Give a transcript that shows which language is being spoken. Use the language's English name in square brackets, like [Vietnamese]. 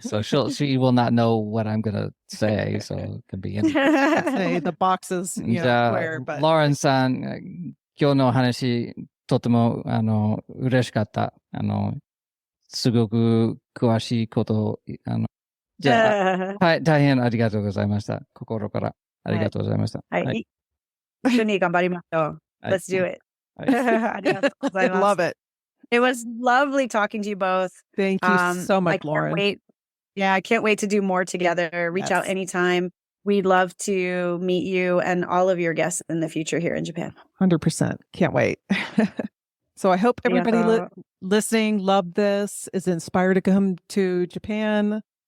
[English] So she will not know what I'm gonna say. So it could be anything. Say the boxes, where, but [Japanese] Lauren さん、今日の話とても嬉しかった。すごく詳しいことじゃあ、大変ありがとうございました。心からありがとうございました。はい。一緒に頑張りましょう。 [English] Let's do it. [Japanese] ありがとうございます。 [English] Love it. It was lovely talking to you both. Thank you so much, Lauren. I can't wait to do more together. Reach out anytime. We'd love to meet you and all of your guests in the future here in Japan. 100%. Can't wait. So I hope everybody listening loved this, is inspired to come to Japan.